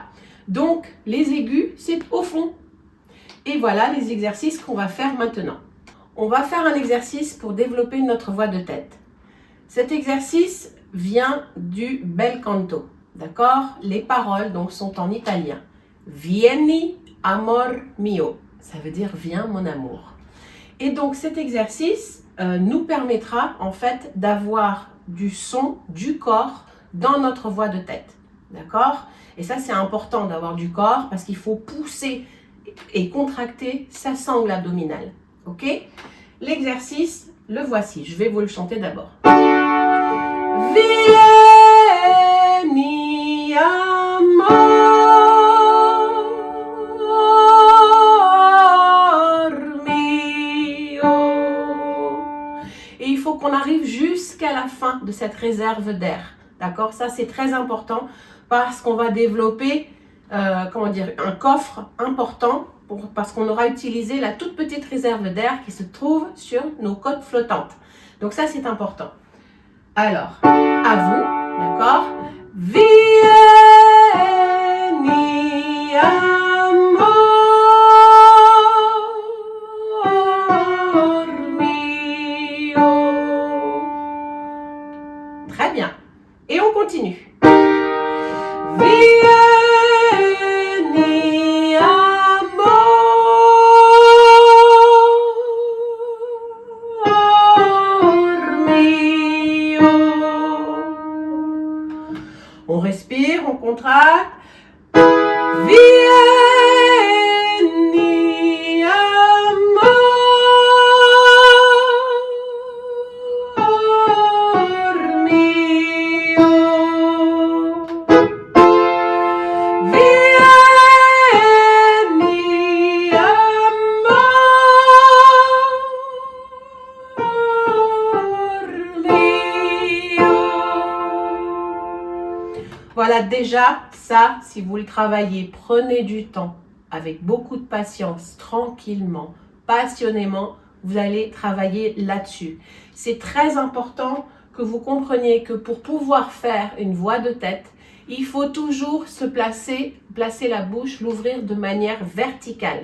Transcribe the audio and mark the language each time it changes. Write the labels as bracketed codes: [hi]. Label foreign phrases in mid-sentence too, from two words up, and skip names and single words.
[fr] Donc, les aigus, c'est au fond. Et voilà les exercices qu'on va faire maintenant. On va faire un exercice pour développer notre voix de tête. Cet exercice vient du [it] bel canto, [fr] d'accord? Les paroles donc sont en italien. [it] Vieni, amor mio. [fr] Ça veut dire viens mon amour. Et donc cet exercice nous permettra en fait d'avoir du son du corps dans notre voix de tête, d'accord? Et ça c'est important d'avoir du corps parce qu'il faut pousser et contracter sa sangle abdominale, ok? L'exercice, le voici, je vais vous le chanter d'abord. [it] Vieni amor mio. [fr] Et il faut qu'on arrive jusqu'à la fin de cette réserve d'air, d'accord? Ça c'est très important parce qu'on va développer un coffre important parce qu'on aura utilisé la toute petite réserve d'air qui se trouve sur nos côtes flottantes. Donc ça, c'est important. Alors, à vous, d'accord? [it] Vieni amor mio. [fr] Très bien. Et on continue. [it] Vieni amor mio. [fr] On respire, on contracte. [it] Vieni amor mio. Vieni amor mio. [fr] Voilà déjà ça, si vous le travaillez, prenez du temps, avec beaucoup de patience, tranquillement, passionnément, vous allez travailler là-dessus. C'est très important que vous compreniez que pour pouvoir faire une voix de tête, il faut toujours se placer la bouche, l'ouvrir de manière verticale.